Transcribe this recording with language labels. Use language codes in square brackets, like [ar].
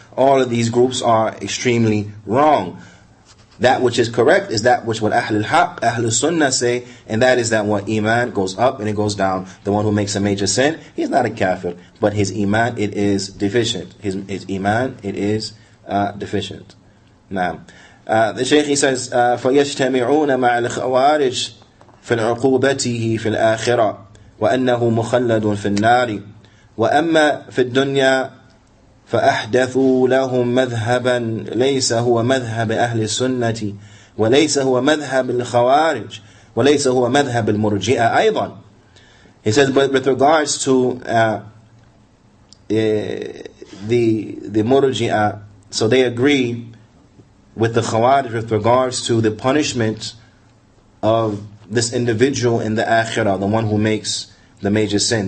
[en] All of these groups are extremely wrong. That which is correct is that which what Ahlul Haq, Ahlul Sunnah say, and that is that what Iman goes up and it goes down. The one who makes a major sin, he's not a kafir, but his Iman, it is deficient. His Iman, it is deficient. Now, the Shaykh, he says, [ar] فَيَجْتَمِعُونَ مَعَ الْخَوَارِجِ فِي الْعُقُوبَتِهِ فِي الْآخِرَةِ وَأَنَّهُ مُخَلَّدٌ فِي النَّارِ وَأَمَّا فِي الدُّنْيَا فأحدثوا لهم مذهبا ليس هو مذهب أهل السنة وليس هو مذهب الخوارج وليس هو مذهب المرجئة أيضا. [en] He says, but with regards to the Murji'ah, so they agree with the Khawarij with regards to the punishment of this individual in the Akhirah, the one who makes the major sin.